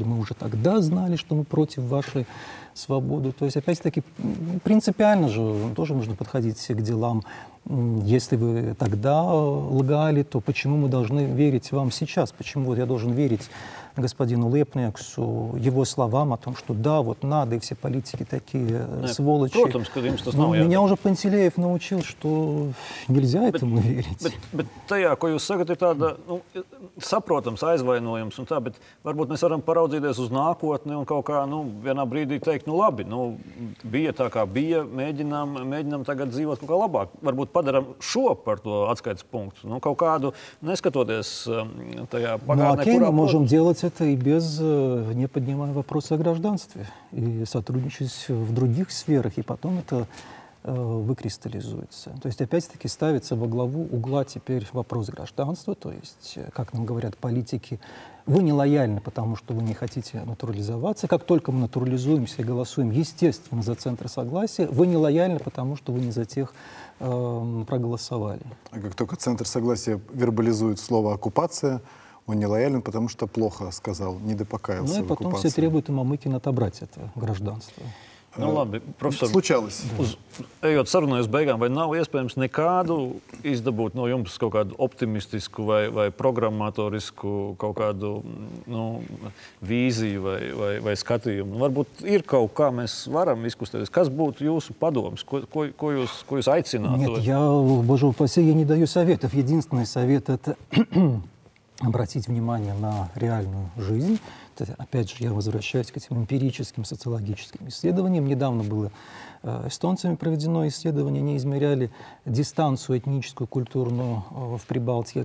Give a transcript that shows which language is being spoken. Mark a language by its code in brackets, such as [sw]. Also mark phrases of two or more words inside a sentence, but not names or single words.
[ru] Мы уже тогда знали, что мы против вашей свободы. То есть, опять-таки, принципиально же тоже нужно подходить к делам. Если вы тогда лгали, то почему мы должны верить вам сейчас? Почему вот я должен верить господину Лепниексу, его словам о том, что да, вот надо, и все политики такие сволочи. [lv] Protams, ka jums tas nav jādara. [ru] Меня уже Пантелеев научил, что нельзя этому верить. [lv] Bet tajā, ko jūs sakat, ir tāda saprotams aizvainojums un tā, bet varbūt mēs varam paraudzīties uz nākotni un kaut kā vienā brīdī teikt, labi, bija tā kā bija, mēģinām tagad dzīvot kaut kā labāk. Varbūt padaram šo par to atskaites punktu. Kaut kādu, neskatoties tajā pagātnē, [ru] окей, мы можем делать это и без, не поднимая вопросы о гражданстве, и сотрудничать в других сферах, и потом это выкристаллизуется. То есть опять-таки ставится во главу угла теперь вопрос гражданства, то есть, как нам говорят политики, вы не лояльны, потому что вы не хотите натурализоваться. Как только мы натурализуемся и голосуем, естественно, за центр согласия, вы не лояльны, потому что вы не за тех проголосовали. А как только центр согласия вербализует слово «оккупация», он не лоялен, потому что плохо сказал, не допокаялся. Ну и потом все требуют у Мамыкина отобрать это гражданство. [lv] Labi, profesor, [ru] Случалось. [lv] Ejot sarunai uz beigām, vai nav iespējams nekādu izdabūt no jums kaut kādu optimistisku vai programmatorisku kaut kādu vīziju vai skatījumu? Varbūt ir kaut kā mēs varam izkustēties. Kas būtu jūsu padoms? Ko jūs aicinātu? [ru] Нет, боже упаси, я не даю советов. Единственный совет — это обратить внимание на реальную жизнь. Опять же, я возвращаюсь к этим эмпирическим социологическим исследованиям. Недавно было эстонцами проведено исследование. Они измеряли дистанцию этническую, культурную в Прибалтике.